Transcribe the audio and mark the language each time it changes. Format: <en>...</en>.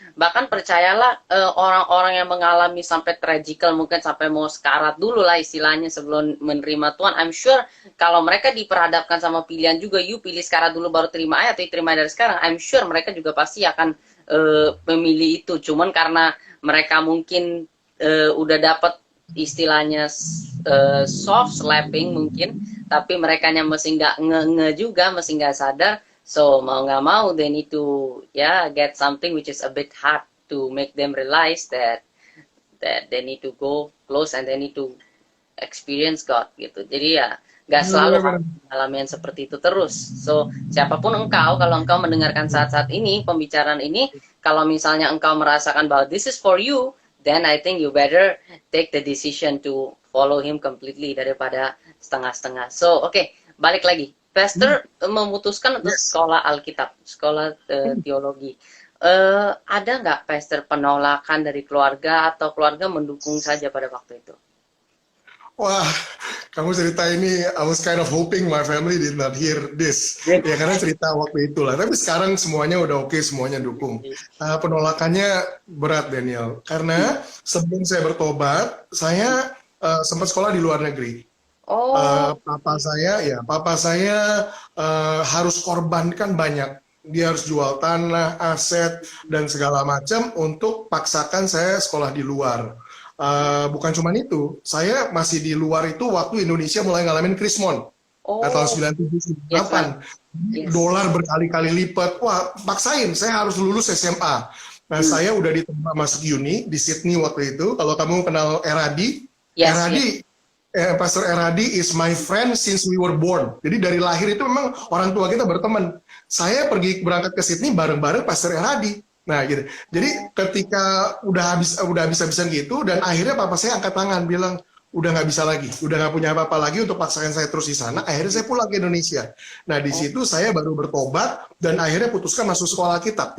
<id>Bahkan percayalah, orang-orang yang mengalami sampai tragikal, mungkin sampai mau sekarat dulu lah istilahnya sebelum menerima Tuhan,</id> <en>I'm sure</en> <id>kalau mereka diperhadapkan sama pilihan juga, you pilih sekarat dulu baru terima ayat, atau terima dari sekarang, I'm sure mereka juga pasti akan memilih itu. Cuman karena mereka mungkin udah dapat istilahnya</id> <en>soft slapping</en> <id>mungkin, tapi mereka yang masih nggak nge juga, masih nggak sadar.</id> <en>So</en> <id>mau nggak mau,</id> <en>they need to get something which is a bit hard to make them realize that they need to go close and they need to experience God gitu.</en> <id>Jadi ya nggak selalu mengalami yang seperti itu terus. So siapapun engkau, kalau engkau mendengarkan saat-saat ini pembicaraan ini, kalau misalnya engkau merasakan bahwa</id> <en>this is for you, then I think you better take the decision to follow him completely</en> <id>daripada setengah-setengah. So oke, balik lagi. Pastor memutuskan untuk sekolah Alkitab, sekolah teologi. Ada nggak Pastor penolakan dari keluarga atau keluarga mendukung saja pada waktu itu? Wah, kamu cerita ini,</id> <en>I was kind of hoping my family did not hear this.</en> <id>Ya, karena cerita waktu itulah. Tapi sekarang semuanya udah oke, semuanya dukung. Penolakannya berat, Daniel. Karena sebelum saya bertobat, saya sempat sekolah di luar negeri. Papa saya harus korbankan banyak. Dia harus jual tanah, aset, dan segala macam untuk paksakan saya sekolah di luar. Bukan cuma itu, saya masih di luar itu waktu Indonesia mulai ngalamin krismon. Tahun 97-98. Dolar berkali-kali lipat. Wah, paksain, saya harus lulus SMA. Nah, saya udah diterima masuk uni di Sydney waktu itu. Kalau kamu kenal Eradi,</id> <en>Pastor Eradi is my friend since we were born.</en> <id>Jadi dari lahir itu memang orang tua kita berteman. Saya berangkat ke Sydney bareng-bareng Pastor Eradi. Nah gitu. Jadi ketika udah habis-habisan gitu, dan akhirnya papa saya angkat tangan bilang udah nggak bisa lagi, udah nggak punya apa-apa lagi untuk paksakan saya terus di sana. Akhirnya saya pulang ke Indonesia. Nah di situ saya baru bertobat dan akhirnya putuskan masuk sekolah Alkitab.</id>